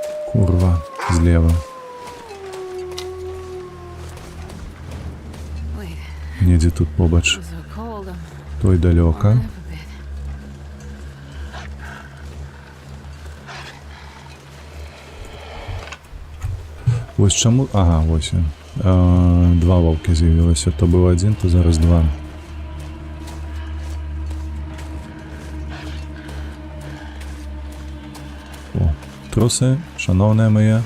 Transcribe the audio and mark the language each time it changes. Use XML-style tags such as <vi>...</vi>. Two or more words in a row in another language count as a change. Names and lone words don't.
<be>Курва, злева.</be> <en>Wait,</en> <be>Недзе тут побач.</be> <en>it's so cold. I'm</en> <be>Той далёка.</be> <en>warming up a bit.</en> <be>Вось чаму... Ага, вось ён. Два ваўкі з'явілася. То быў адзін, то зараз два. О, трусы, шаноўныя мае.</be>